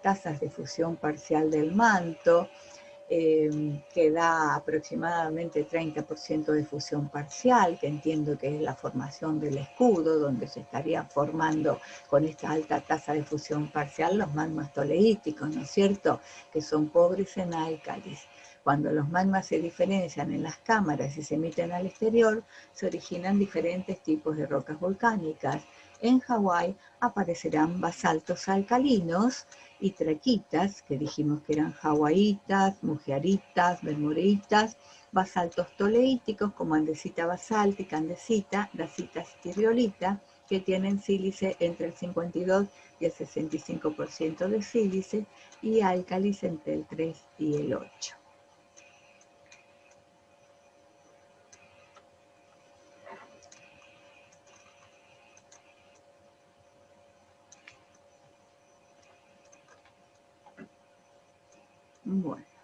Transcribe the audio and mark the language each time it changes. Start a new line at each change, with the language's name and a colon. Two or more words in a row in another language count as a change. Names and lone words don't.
Spanish: tasas de fusión parcial del manto, que da aproximadamente 30% de fusión parcial, que entiendo que es la formación del escudo, donde se estaría formando con esta alta tasa de fusión parcial los magmas toleíticos, ¿no es cierto?, que son pobres en álcalis. Cuando los magmas se diferencian en las cámaras y se emiten al exterior, se originan diferentes tipos de rocas volcánicas. En Hawái aparecerán basaltos alcalinos y traquitas, que dijimos que eran hawaiitas, mujearitas, bermureitas, basaltos toleíticos como andesita basáltica, andesita, dacita estirriolita, que tienen sílice entre el 52 y el 65% de sílice, y álcalis entre el 3 y el 8. Bueno.